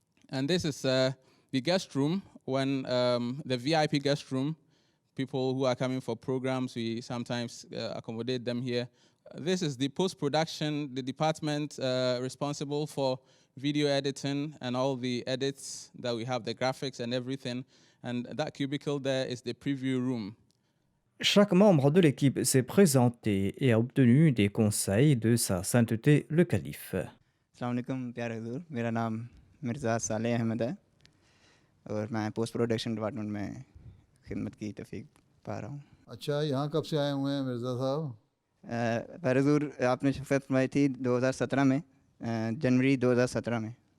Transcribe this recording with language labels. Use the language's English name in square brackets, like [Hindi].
[English] And this is the guest room, when the VIP guest room, people who are coming for programs, we sometimes accommodate them here. This is the post-production, the department responsible for video editing and all the edits that we have, the graphics and everything. And that cubicle there is the preview room. [French] Chaque membre de l'équipe s'est présenté et a obtenu des conseils de sa sainteté le calife. [Hindi] अस्सलाम वालेकुम प्यारे हुजूर, मेरा नाम मिर्ज़ा साले अहमद है और मैं post production department में खिदमत की तौफीक पा रहा हूँ। अच्छा, यहाँ कब से आए हुए हैं मिर्ज़ा साहब? प्यारे हुजूर, आपने शफ़क़त फरमाई थी 2017 में, जनवरी 2017 में।